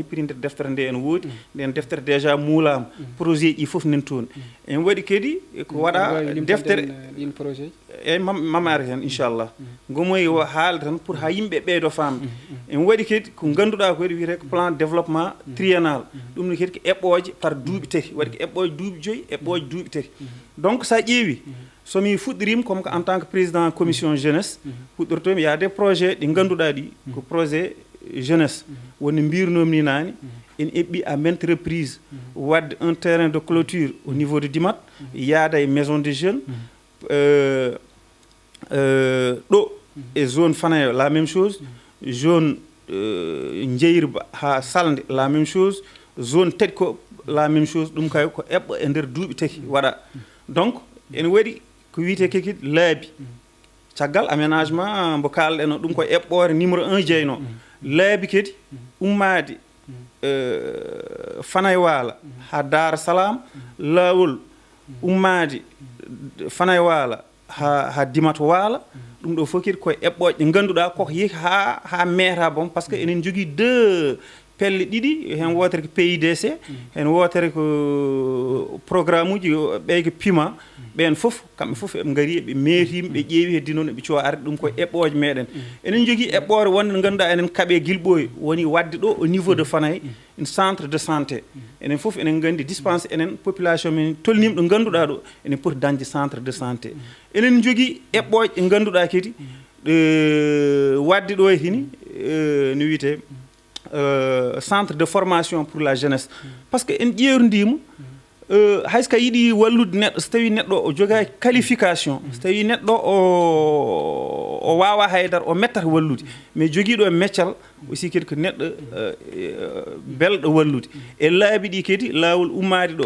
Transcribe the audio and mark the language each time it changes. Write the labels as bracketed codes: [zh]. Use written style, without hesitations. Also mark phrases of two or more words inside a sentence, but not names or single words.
[ff] hippiti nder deftere nde ene woodi nden deftere déjà muulama projet ji fof nen toon en waɗi kadi ko waɗa deftere eyyi mamare hen inchallah gomoy haalde tan pour ha yimɓe ɓeydo famde en waɗi kadi ko ganduɗa ko waɗi wiyete ko [fr] plan développement triennal [ff] ɗum ne kadi ko eɓɓoje par duuɓi tati waɗi ko eɓɓoje duuɓi joyyi eɓɓoje duuɓi tati donc sa ƴeewi somi fuɗɗirima [fr] comme que en tant que président commission jeunesse [ff] fuɗɗortomi [fr] y a des projets [ff] ɗi ganduɗa ɗi ko [fr] projet jeunesse [ff] woni mbirnomi ni nani en eɓɓi [fr] à maintes reprises [ff] wadde [fr] un terrain de clôture au niveau de Dimat [ff] yaada e [fr] maison de jeunes [ff] ɗo e zone Fanaye [fr] la même chose [ff] zone Djeyrba ha Salde [fr] la même chose [ff] zone Tedko [fr] la même chose [ff] ɗum kay ko eɓɓo e nder duuɓi tati waɗa donc en waɗi ko wiyete keki laabi caggal aménagement mbo kalɗen ɗum ko eɓɓore numéro 1 jeyno laabi kadi ummade Fanaye Wala ha Dar Salam lawol ummade Fanaye Wala ha Dimat Wala ɗum ɗo fof kadi koye eɓɓoje ɗe ganduɗa koko yeehi ha meeta [fr] bon par ce [ff] que enen jogui [fr] deux pelle [ff] ɗiɗi hen wotere ko PIDC hen wotere ko programme uji ɓey ko PIMA ɓen fof kamɓe fof eɓe gaari ɓe meetimi ɓe ƴeewi heddi noon ɓe cowa arde ɗum koye eɓɓoje meɗen enen jogui eɓɓore wonde nde ganduɗa enen kaaɓe Guilɓoye woni wadde ɗo [fr] au niveau de Fanaye un centre de santé [ff] enen fof enen gandi dispense enen population men tolnima ɗo ganduɗa ɗo enen poti dañde [fr] centre de santé [ff] enen jogui eɓɓoje ɗe ganduɗa kadi wadde ɗo e hini no wiyete [fr] centre de formation pour la jeunesse par ce que [ff] en ƴeewndima hayso ka yiiɗi wallude neɗɗo so tawi neɗɗo o jogaki qualification so tawi neɗɗo o wawa haydara o mettata wallude mais joguiɗo e meccal aussi kadi ko neɗɗo belɗo wallude e laabi ɗi kadi lawol ummade ɗo